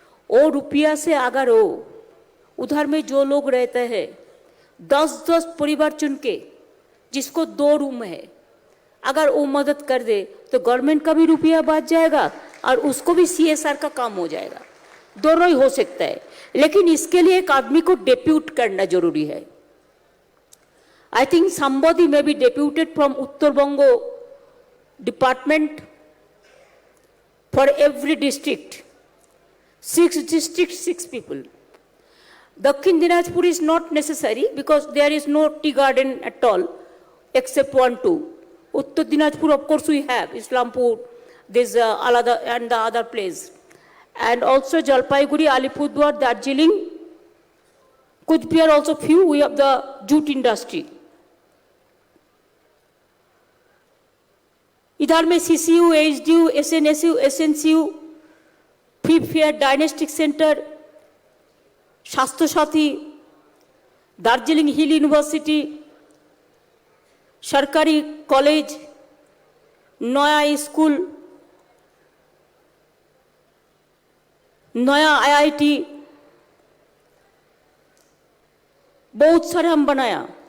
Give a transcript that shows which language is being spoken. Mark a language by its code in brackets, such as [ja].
[hi] वो रुपया से अगर हो उधर में जो लोग रहते हैं 10 परिवार चुन के, जिसको 2 रूम है, अगर वो मदद कर दे तो गवर्नमेंट का भी रुपया बच जाएगा और उसको भी CSR का काम हो जाएगा। दोनों ही हो सकता है, लेकिन इसके लिए एक आदमी को डेप्यूट करना जरूरी है। [en] I think somebody may be deputed from Uttar Banga department for every district. 6 districts, 6 people. Dakhin Dinajpur is not necessary because there is no tea garden at all except 1, 2. Uttar Dinajpur, of course, we have Islampur, this Alada and the other place. And also Jalpaiguri, Alipurduar, Darjeeling, Kuch Bihar also few, we have the jute industry. [hi] इधर में CCU, HDU, SNSU, SNCU, free fair diagnostic centre, स्वास्थ्य साथी, दार्जिलिंग हिल university, सरकारी college, नया school, नया IIT, बहुत सारे हम बनाया।